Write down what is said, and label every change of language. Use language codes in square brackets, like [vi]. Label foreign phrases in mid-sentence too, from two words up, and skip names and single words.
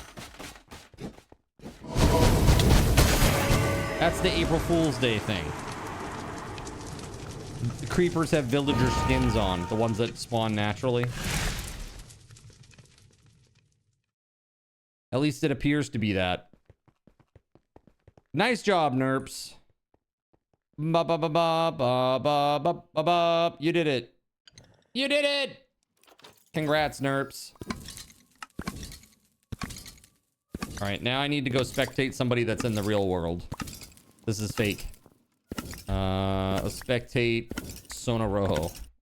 [en] That's the April Fool's Day thing. The creepers have villager skins on, the ones that spawn naturally. At least it appears to be that. Nice job, Nerps. Ba ba ba ba ba ba ba ba ba. You did it. You did it. Congrats, Nerps. All right, now I need to go spectate somebody that's in the real world. This is fake. Spectate Sonoroho.